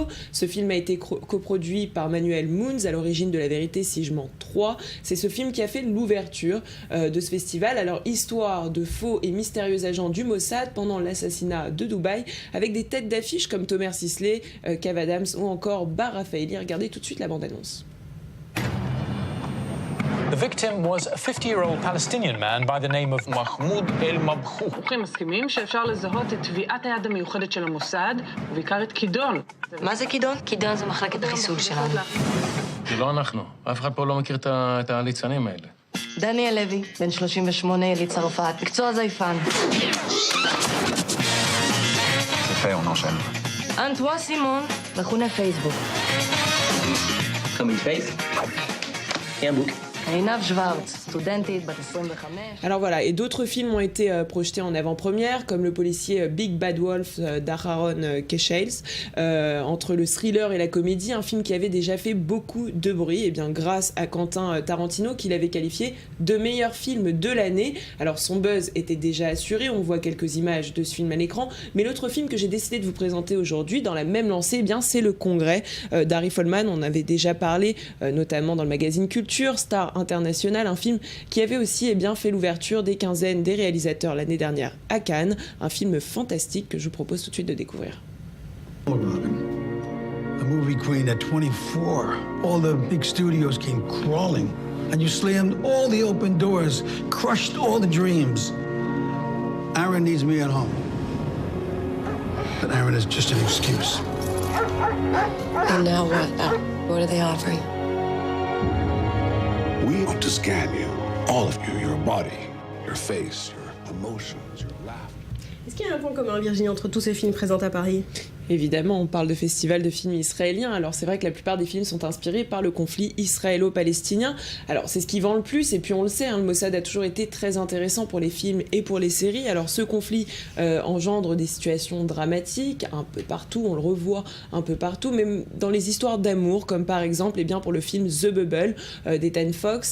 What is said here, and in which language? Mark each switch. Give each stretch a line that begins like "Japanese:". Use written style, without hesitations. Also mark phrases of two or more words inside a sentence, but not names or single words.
French: Ce film a été coproduit par Manuel Moons, à l'origine de La Vérité si je mens 3. C'est ce film qui a fait l'ouverture de ce festival. Alors, histoire de faux et mystérieux agents du Mossad pendant l'assassinat de Dubaï, avec des têtes d'affiche comme Tomer Sisley, Kev Adams ou encore Bar Rafaeli. Regardez tout de suite la bande-annonce.
English: The victim was a 50-year-old Palestinian man by the name of Mahmoud El-Mabkhou.
Hebrew: מומחים מסכימים שאפשר לזהות את טביעת היד המיוחדת של המוסד, ובעיקר את כידון. מה זה כידון? כידון זה מחלקת החיסול שלנו. זה לא אנחנו. אף אחד פה לא מכיר את הליצנים האלה. דניאל לוי, בן 38, יליד צרפת, מקצוע זייפן.
French: זה fait, on enchaîne.
Hebrew: אנטואן סימון, מכונה פייסבוק.
French: Comme une face. Et un bouc.
Hebrew: עינב שוורץ, סטודנטית בת 25.
French: Alors voilà, et d'autres films ont été projetés en avant-première, comme le policier Big Bad Wolf d'Aharon Kecheils, entre le thriller et la comédie, un film qui avait déjà fait beaucoup de bruit, et bien grâce à Quentin Tarantino, qui l'avait qualifié de meilleur film de l'année. Alors son buzz était déjà assuré, on voit quelques images de ce film à l'écran, mais l'autre film que j'ai décidé de vous présenter aujourd'hui, dans la même lancée, eh bien c'est Le Congrès d'Harry Folman. On avait déjà parlé, notamment dans le magazine Culture, Star International, un film qui avait aussi fait l'ouverture des quinzaines des réalisateurs l'année dernière à Cannes, un film fantastique que je vous propose tout de suite de découvrir.
English: A movie queen at 24. All the big studios came crawling, and you slammed all the open doors, crushed all the dreams. Aaron needs me at home. But Aaron is just an excuse. And now what? What are they offering? We want to scan you. All of you, your body, your face, your emotions, your laughter.
French: Est-ce qu'il y a un point commun, Virginie, entre tous ces films présents à Paris ? Évidemment, on parle de festival de films israéliens. Alors c'est vrai que la plupart des films sont inspirés par le conflit israélo-palestinien. Alors c'est ce qui vend le plus, et puis on le sait, le Mossad a toujours été très intéressant pour les films et pour les séries. Alors ce conflit engendre des situations dramatiques un peu partout, on le revoit un peu partout, même dans les histoires d'amour, comme par exemple pour le film The Bubble d'Ethan Fox.